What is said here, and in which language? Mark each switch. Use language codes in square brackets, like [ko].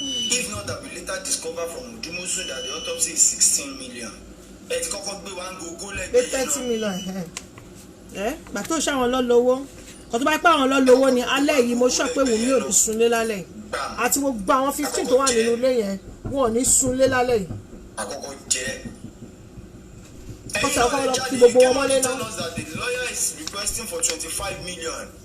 [en] If not that we later discover from Udumusu that the autopsy is 16 million. [yo] Ẹ ti kọ́kọ́ gbé wa ń gogo lẹ́gbẹ̀ẹ́ náà. 30 million gbà tó ṣàwọn lọ lówó kò tó bá pẹ́ àwọn lọ lówó ni alẹ́ yìí mo sọ pé Wùmí ò ní sunlé lálẹ́ àti gbogbo àwọn 15 tó wà nínú ilé yẹn wọn ò ní sunlé lálẹ́ yìí. Àkọ́kọ́ jẹ́ ó sọ fún ọ kí gbogbo wọn mọ́lé náà. [en] The lawyer is requesting for 25 million.